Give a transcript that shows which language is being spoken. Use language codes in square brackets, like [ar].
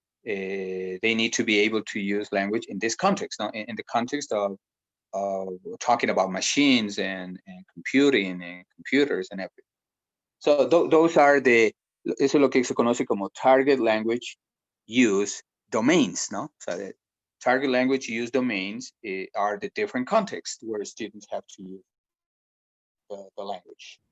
[en] They need to be able to use language in this context, in the context of talking about machines and computing and computers and everything. So those are [es] eso es lo que se conoce como target language use domains, ¿no? [en] So the target language use domains are the different contexts where students have to use the language.